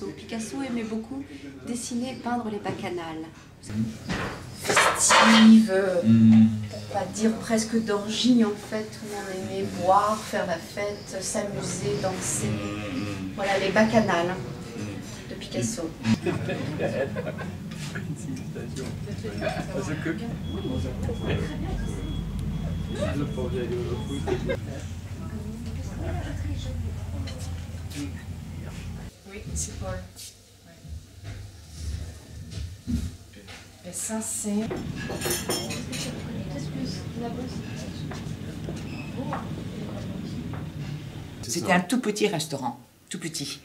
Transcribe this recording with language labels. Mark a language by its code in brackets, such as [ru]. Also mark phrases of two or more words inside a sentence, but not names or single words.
[fr] Picasso aimait beaucoup dessiner et peindre les bacchanales. Festive, pour pas dire presque d'orgie en fait, où on aimait boire, faire la fête, s'amuser, danser. Voilà les bacchanales de Picasso. [da] Og så købte så får jeg jo fuldstændig. [fr] Oui, c'est Paul. Et ça, c'est... C'était un tout petit restaurant, tout petit.